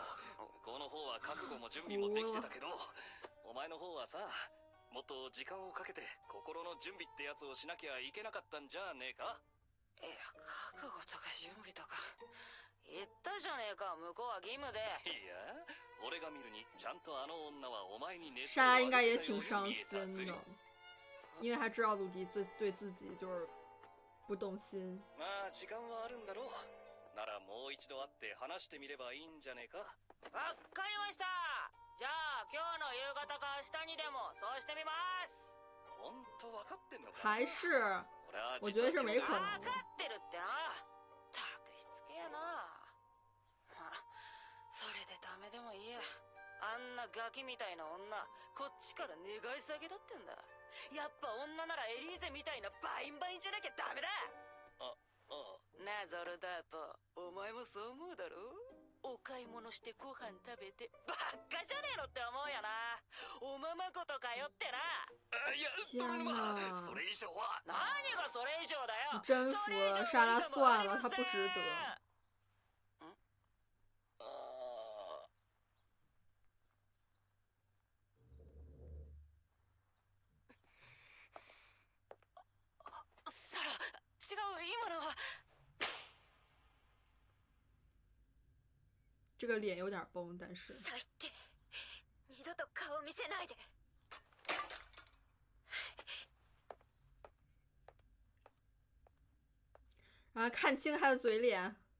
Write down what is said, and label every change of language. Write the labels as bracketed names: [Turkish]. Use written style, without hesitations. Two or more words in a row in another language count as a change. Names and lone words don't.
[Japanese] 向こうの方は覚悟も準備もできてたけど、お前の方はさ、もっと時間をかけて心の準備ってやつをしなきゃいけなかったんじゃねえか。いや、覚悟とか準備とか言ったじゃねえか。向こうは義務で。いや、俺が見るにちゃんとあの女はお前に熱 [Chinese] 莎拉应该也挺伤心的，因为他知道鲁迪对自己就是不动心。 [Japanese] まあ時間はあるんだろう。ならもう一度会って話してみればいいんじゃねえか。わかりました。じゃあ今日の夕方か明日にでもそうしてみます。ほんと分かってんのか。 [Chinese] 还是我觉得是没可能 [Japanese] 分 [Chinese] 的。 [Japanese] かってるってな。たくしつけえな。まあそれでダメでもいいや。あんなガキみたいな女こっちから願い下げだってんだ。やっぱ女ならエリーゼみたいなバインバインじゃなきゃダメだ。なあゾルダート、お前もそう思うだろ。お買い物してご飯食べてばっかじゃねえのって思うよな。おままごとかよってな。いや、 [Chinese] 天哪 [Japanese] それ以上は。何がそれ以上だよ。 [Chinese] 征服了莎拉算了，他不值得。 [Japanese] サラ、違う、今のは。 [Chinese] 这个脸有点崩，但是 [Japanese] 最低。二度と顔見せないで。 [Chinese] 然后看清他的嘴脸。